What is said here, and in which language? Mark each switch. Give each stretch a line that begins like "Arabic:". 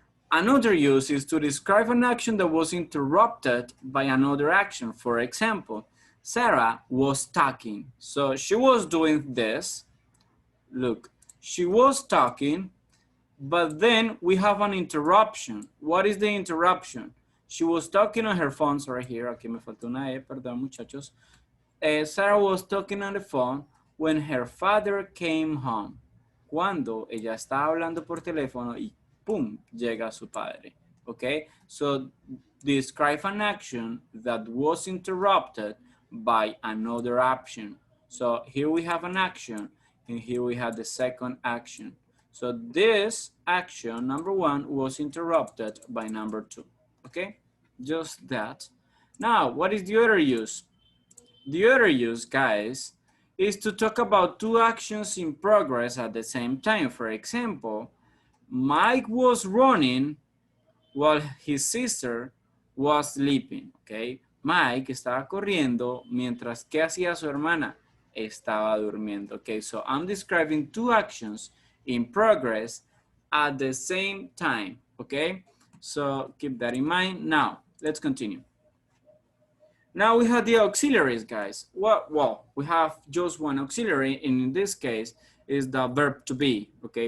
English: Another use is to describe an action that was interrupted by another action. For example, Sarah was talking. So she was doing this. Look, she was talking, but then we have an interruption. What is the interruption? She was talking on her phone. Sorry, here,
Spanish: aquí me falta una E, perdón, muchachos.
English: Sarah was talking on the phone when her father came home.
Spanish: Cuando ella estaba hablando por teléfono y pum, llega su padre.
English: Okay, so describe an action that was interrupted by another action. So here we have an action and here we have the second action. So this action, number one, was interrupted by number two. Okay, just that. Now, what is the other use? The other use, guys, is to talk about two actions in progress at the same time. For example, Mike was running while his sister was sleeping, okay?
Spanish: Mike estaba corriendo mientras que hacía su hermana estaba durmiendo, okay?
English: So I'm describing two actions in progress at the same time, okay? So keep that in mind. Now, let's continue. Now we have the auxiliaries, guys. Well, we have just one auxiliary, and in this case is the verb to be, okay?